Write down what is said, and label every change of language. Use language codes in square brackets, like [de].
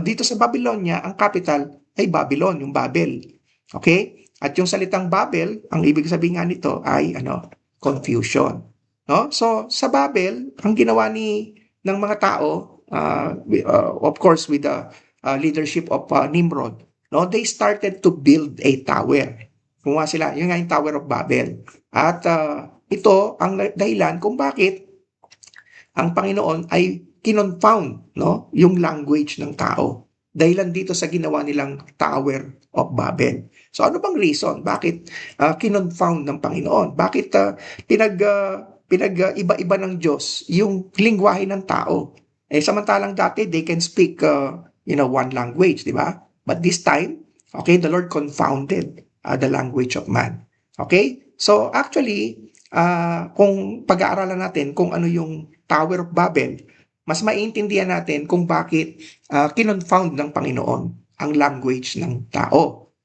[tl] Dito sa Babylonia, ang capital ay Babylon, yung Babel. Okay? At yung salitang Babel, ang ibig sabihin nga nito ay confusion. No? So, sa Babel, ang ginawa ng mga tao, [en] of course with the leadership of Nimrod, [tl] no? [en] They started to build a tower. [tl] Kumuha sila, yun nga yung Tower of Babel. At ito ang dahilan kung bakit ang Panginoon ay kinonfound, no, yung language ng tao. Dahilan dito sa ginawa nilang Tower of Babel. So ano bang reason? Bakit kinonfound ng Panginoon? Bakit pinag-iba-iba ng Diyos yung lingwahe ng tao? Samantalang dati [en] they can speak one language, di ba? But this time, okay, the Lord confounded the language of man. Okay? [tl] So actually, kung pag-aaralan natin kung ano yung Tower of Babel, mas maiintindihan natin kung bakit kinonfound ng Panginoon ang language ng tao.